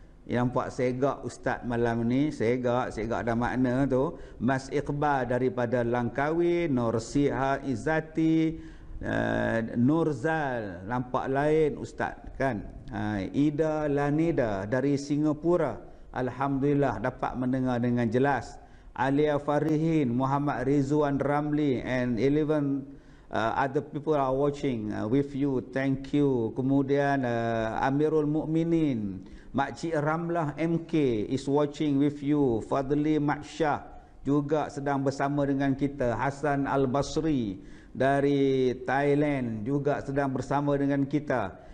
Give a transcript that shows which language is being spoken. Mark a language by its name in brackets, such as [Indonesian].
[Malay] Yang nampak segak ustaz malam ni, segak ada makna tu. Mas Iqbal daripada Langkawi, Nur Siha Izzati, Nurzal, nampak lain ustaz kan. Ida Lanida dari Singapura, alhamdulillah dapat mendengar dengan jelas. [English] Alia Farihin, Muhammad Rizwan Ramli and 11 other people are watching with you, thank you. Kemudian Amirul Mukminin, Makcik Ramlah MK is watching with you. [Malay] Fadli Maksyah juga sedang bersama dengan kita. Hasan Al-Basri dari Thailand juga sedang bersama dengan kita.